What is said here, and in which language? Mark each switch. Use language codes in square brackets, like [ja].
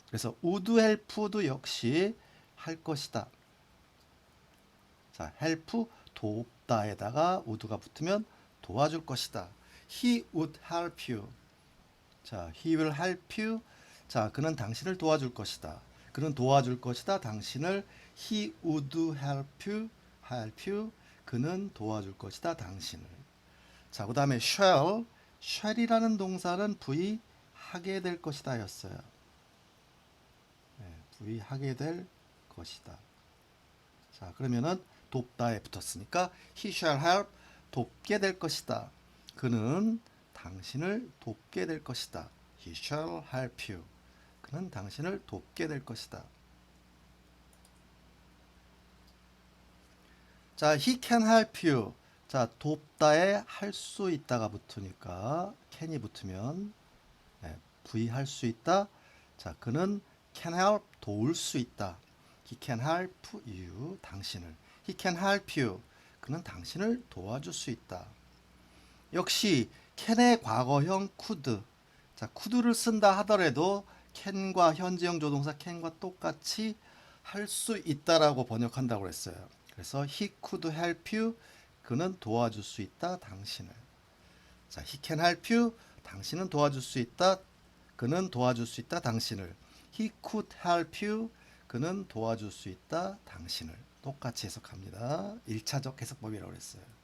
[ko] 그래서 [en] would help [ko] 도 역시 할 것이다. 자, help 돕다에다가 would가 붙으면 도와줄 것이다. [en] He would help you. 자, he will help you. [ko] 자, 그는 당신을 도와줄 것이다. 그는 도와줄 것이다. 당신을 [en] he would help you. [ko] 그는 도와줄 것이다. 당신을. 자, 그 다음에 shall이라는 동사는 V 하게 될 것이다 였어요. V 하게 될 것이다. 자, 그러면은 돕다에 붙었으니까 [en] he shall help [ko] 돕게 될 것이다. 그는 당신을 돕게 될 것이다. [en] He shall help you. [ko] 그는 당신을 돕게 될 것이다. [en] 자, he can help you. [ko] 자, 돕다에 할 수 있다가 붙으니까 can이 붙으면 V 할 수 있다. 자, 그는 [en] can help [ko] 도울 수 있다. [en] He can help you [ko] 당신을. [en] He can help you. [ko] 그는 당신을 도와줄 수 있다. 역시 can의 과거형 could. 자, could를 쓴다 하더라도 can과 현재형 조동사 can과 똑같이 할 수 있다라고 번역한다고 했어요. 그래서 [en] he could help you. [ko] 그는 도와줄 수 있다, 당신을. 자, [en] he can help you. [ko] 당신은 도와줄 수 있다. 그는 도와줄 수 있다, 당신을. [en] he could help you. [ko] 그는 도와줄 수 있다, 당신을. 똑같이 해석합니다. 1차적 해석법이라고 했어요.